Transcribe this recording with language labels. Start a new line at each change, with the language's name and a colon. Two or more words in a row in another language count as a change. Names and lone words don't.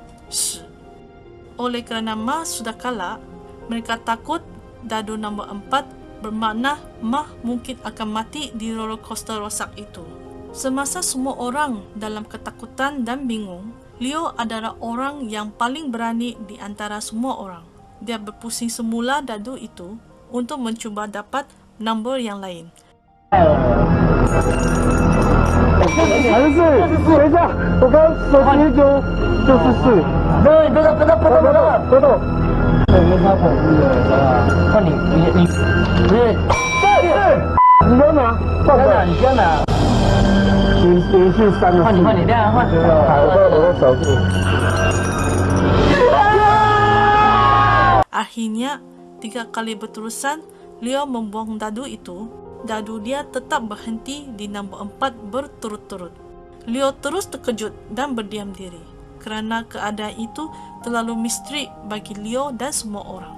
Malay: Oleh kerana Ma sudah kalah, mereka takut dadu nombor 4 bermakna Ma mungkin akan mati di
English: roller coaster
Malay: rosak itu. Semasa semua orang dalam ketakutan dan bingung, Leo adalah orang yang paling berani di antara semua orang. Dia berpusing semula dadu itu untuk mencuba dapat nombor yang lain.
Chinese: 还是等一下，我刚手机就是4。对，别动，别动。没超恐怖的，好不好？换你，不是，你不要拿，放哪？你不要拿，连续3个。换你，这样换。我的手机。
Malay: Akhirnya, 3 kali berterusan, Leo membuang dadu itu. Dadu dia tetap berhenti di nombor 4 berturut-turut. Leo terus terkejut dan berdiam diri kerana keadaan itu terlalu misteri bagi Leo dan semua orang.